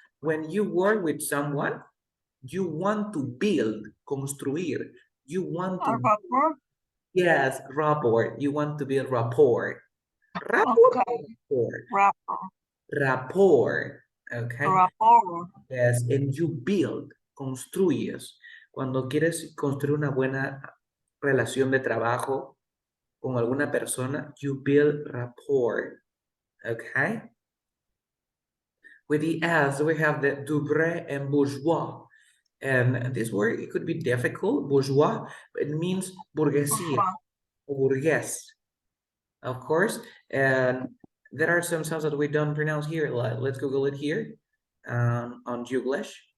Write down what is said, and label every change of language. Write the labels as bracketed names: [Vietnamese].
[English] When you work with someone, you want to build, [Spanish] construir. [English] You want to, yes, rapport. You want to build rapport. Rapport. Rapport. Okay. Rapport. Yes, and you build, [Spanish] construyes. Cuando quieres construir una buena relación de trabajo con alguna persona, [English] you build rapport. Okay. With the S, we have the Dubré and bourgeois. And this word, it could be difficult, bourgeois, but it means [Spanish] burguesía, burgués, [English] of course. And there are some sounds that we don't pronounce here. Let's Google it here on Googlish.